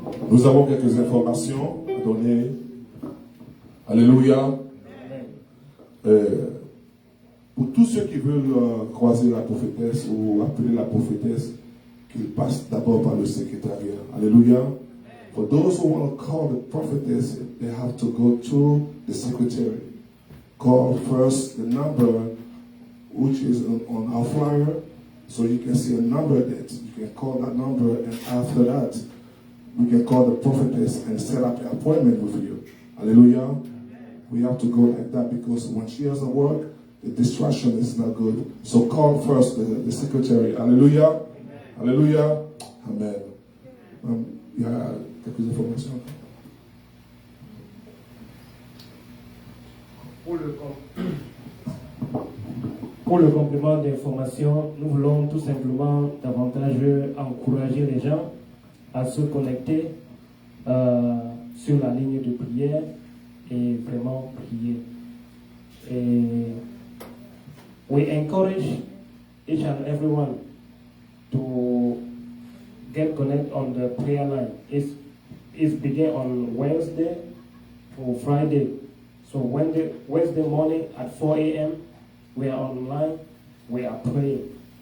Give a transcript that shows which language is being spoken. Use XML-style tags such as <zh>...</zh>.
<fr>Nous avons quelques informations à donner. Alléluia. Pour tous ceux qui veulent croiser la prophétesse ou appeler la prophétesse, qu'ils passent d'abord par le secrétariat. Alléluia.</fr> <en>For those who want to call the prophetess, they have to go to the secretary. Call first the number which is on our flyer, so you can see a number that you can call that number, and after that, we can call the prophetess and set up an appointment with you. Hallelujah. We have to go like that because when she has a work, the distraction is not good. So call first the secretary. Hallelujah. Hallelujah. Amen.</en> <fr>Il y a quelques informations. Pour le complément d'information, nous voulons tout simplement davantage encourager les gens à se connecter sur la ligne de prière et vraiment prier.</fr> <en>Et we encourage each and everyone to get connected on the prayer line. It's begin on Wednesday or Friday. So Wednesday morning at 4 a.m. we are online, we are praying.</en>